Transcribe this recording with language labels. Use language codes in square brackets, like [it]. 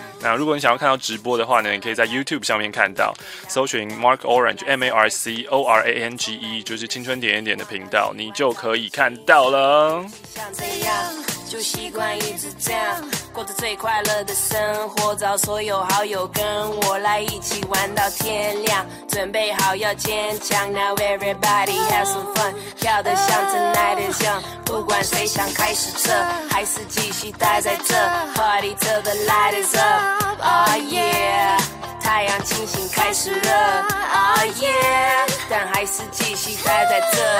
[zh] 那如果你想要看到直播的话呢，你可以在 YouTube 上面看到，搜寻 Mark Orange M A R C O R A N G E， 就是青春点点点的频道，你就可以看到了。就习惯一直这样过着最快乐的生活，找所有好友跟我来一起玩到天亮，准备好要坚强。 [en] Now everybody have some fun， [zh] 跳得像 [en] tonight is young， [zh] 不管谁想开始这还是继续待在这 [en] Party till the light is up。 [zh] Oh yeah， 太阳清醒开始热。 Oh yeah， 但还是继续待在这。